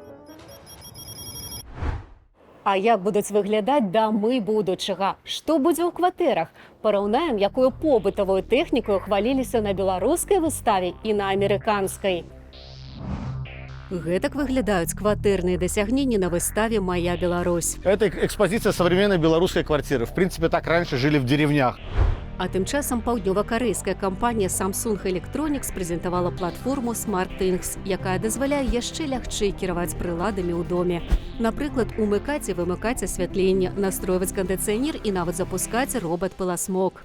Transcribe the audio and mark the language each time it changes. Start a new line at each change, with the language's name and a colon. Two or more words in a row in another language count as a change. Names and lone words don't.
Belarusian: А як будуць выглядаць дамы будучага? Што будзе ў кватэрах? Параўнаем, якую побытавую тэхніку хваліліся на беларускай выставе і на амерыканскай. Гэтак выглядаюць кватэрныя дасягненні на выставе «Моя Беларусь».
Russian: Это экспозиция современной белорусской квартиры. В принципе, так раньше жили в деревнях.
Belarusian: А тым часам паўднёва-карэйская кампанія Samsung Electronics прэзентавала платформу SmartThings, якая дазваляе яшчэ лягчэй кіраваць прыладамі ў доме. Напрыклад, умыкаць і вымыкаць асвятленне, настройваць кандыцыянер і нават запускаць робат-пыласмок.